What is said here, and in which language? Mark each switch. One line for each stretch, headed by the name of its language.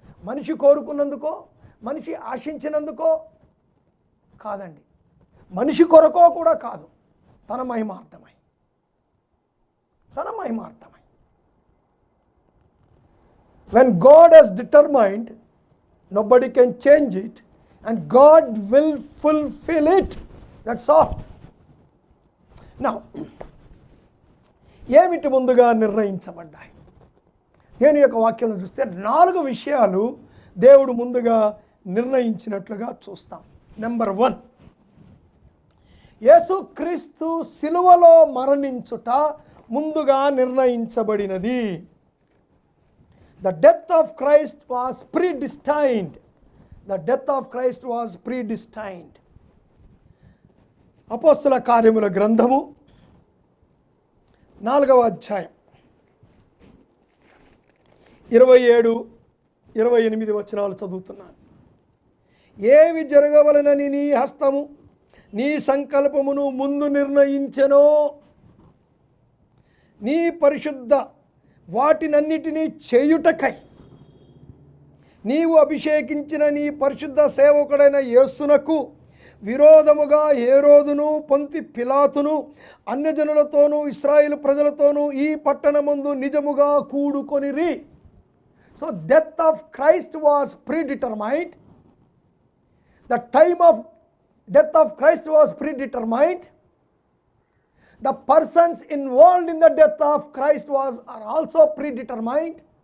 Telugu: మనిషి కోరుకున్నందుకో, మనిషి ఆశించినందుకో కాదండి, మనిషి కొరకో కూడా కాదు, తన మహిమార్థమై. తన మహిమార్థమై.
English: When God has determined, nobody can change it, and God will fulfill it. That's all.
Telugu: Now, ఏమిటి ముందుగా నిర్ణయించబడ్డాయి? నేను యొక్క వాక్యంలో చూస్తే 4 విషయాలు దేవుడు ముందుగా నిర్ణయించినట్లుగా చూస్తాం. నెంబర్ 1, యేసుక్రీస్తు సిలువలో మరణించుట ముందుగా నిర్ణయించబడినది.
English: The death of Christ was predestined. The death of Christ was predestined.
Telugu: అపోస్తల కార్యముల గ్రంథము 4వ అధ్యాయం 27-28 వచనాలు చదువుతున్నాను. ఏవి జరగవలనని నీ హస్తము నీ సంకల్పమును ముందు నిర్ణయించెనో, నీ పరిశుద్ధ వాటినన్నిటినీ చేయుటకై నీవు అభిషేకించిన నీ పరిశుద్ధ సేవకుడైన యేసునకు విరోధముగా హేరోదును, పొంతి పిలాతును, అన్యజనులతోనూ ఇశ్రాయేలు ప్రజలతోనూ ఈ పట్టణమందు నిజముగా కూడుకొనిరి.
English: So death of Christ was predetermined. The time of death of Christ was predetermined. The persons involved in the death of Christ are also predetermined.